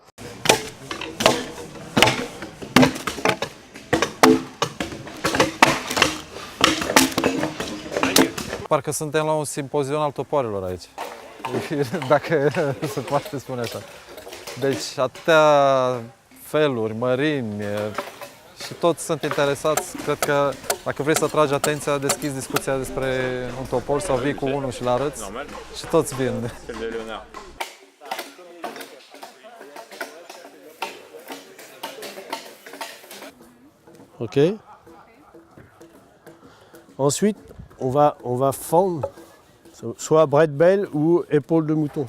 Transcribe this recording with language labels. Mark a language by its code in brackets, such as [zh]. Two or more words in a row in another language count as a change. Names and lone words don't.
[ro] Parcă suntem la un simpozion al topoarelor aici, dacă se poate spune așa. Deci atâtea feluri, mărimi și toți sunt interesați. Cred că dacă vrei să atragi atenția, deschizi discuția despre un topor sau vii cu unul și l-arăți și toți vin. Ok. [fr] Ensuite, on va fendre soit Breitbeil ou épaule de mouton.